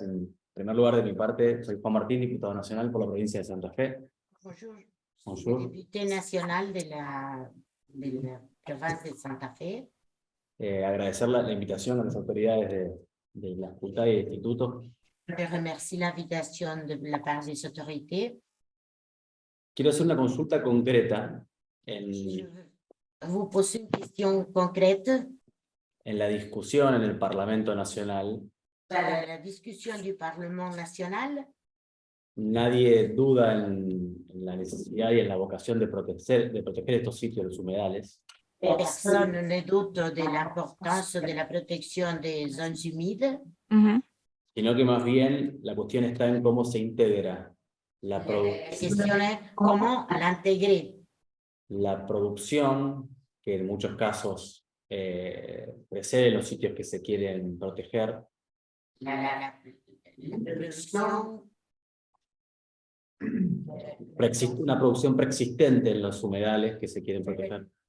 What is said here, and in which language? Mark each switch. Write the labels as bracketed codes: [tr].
[es] En primer lugar, de mi parte, soy Juan Martín, diputado nacional por la provincia de Santa Fe. [fr] Bonjour. Bonjour. [es] Député nacional de la provincia de Santa Fe. Agradecer la invitación a las autoridades de la facultad y del instituto. [fr] Je remercie l'invitation de la part des autorités. [es] Quiero hacer una consulta concreta [fr] Je vous pose une question concrète. [es] en la discusión en el Parlamento Nacional. [fr] Para la discussion du Parlement national, [es] Nadie duda en la necesidad y en la vocación de proteger estos sitios, los humedales. [fr] personne ne doute de l'importance de la protection des zones humides. [es] Sino que más bien la cuestión está en cómo se integra [fr] La question est comment l'intégrer. [es] la producción, que en muchos casos precede los sitios que se quieren proteger, La producción, una producción preexistente en los humedales que se quieren proteger.